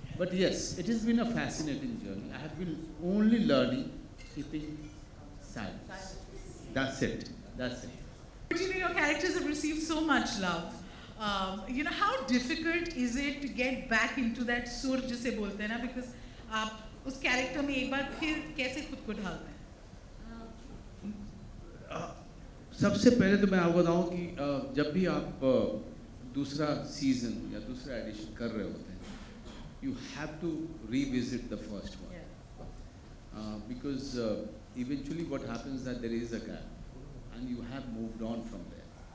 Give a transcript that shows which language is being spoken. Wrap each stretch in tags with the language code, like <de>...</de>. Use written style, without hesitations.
<en>But yes, it has been a fascinating journey. I have been only learning, keeping silence. That's it. Your characters have received so much love. How difficult is it to get back into that sur</en> <hi>जिसे बोलते हैं ना,</hi> <en>because</en> <hi>आप उस character में एक बार फिर कैसे खुद को ढालते हैं? सबसे पहले तो मैं आपको बताऊं कि जब भी आप दूसरा सीजन या दूसरा एडिशन कर रहे होते हैं,</hi> <en>you have to revisit the first one, because eventually what happens that there is a gap, and you have moved on from there.</en>